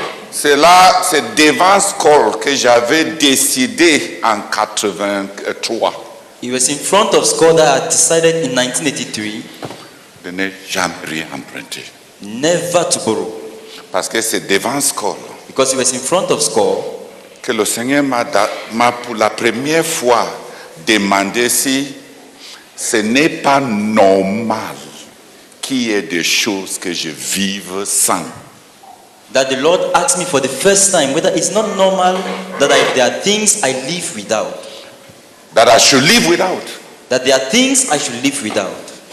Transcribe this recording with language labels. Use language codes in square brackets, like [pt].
[fr] C'est là, c'est devant Skol que j'avais décidé en 83 [en] It was in front of Skol that I decided in 1983 [fr] de ne jamais rien emprunter. [en] never to borrow. [fr] Parce que c'est devant Skol [en] Because it was in front of Skol [fr] que le Seigneur m'a pour la première fois demandé si ce n'est pas normal qu'il y ait des choses que je vive sans. [en] that the Lord asked me for the first time whether it's not normal that there are things I live without. That I should live without. That there are things I should live without.